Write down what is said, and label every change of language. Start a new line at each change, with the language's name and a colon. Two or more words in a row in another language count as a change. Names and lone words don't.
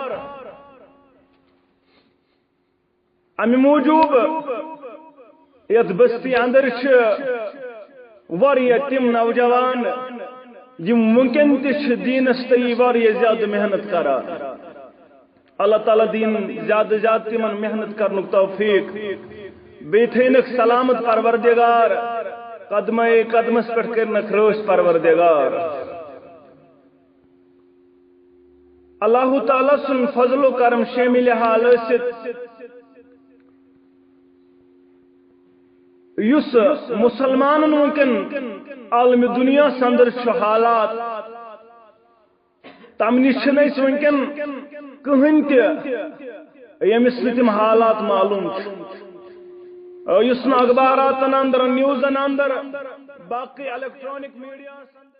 Kashmiri: امی موجوب یت بستی اندر واریاہ تم نوجوان یم ممکن دینس تی واریاہ زیادہ محنت کران اللہ تعالیٰ دین زیادہ زیادہ تمن محنت کرنک توفیق بی تھینک سلامت پروردگار قدمے قدمس پہ کرنک روش پروردگار اللہ تعالیٰ سن فضل و کرم شامل حال ست یس مسلمان ممکن عالم دنیا سندر حالات تم نش ونکن کہین یمس تم حالات معلوم یس اخبارات اندر نیوزن اندر باقی
English: electronic media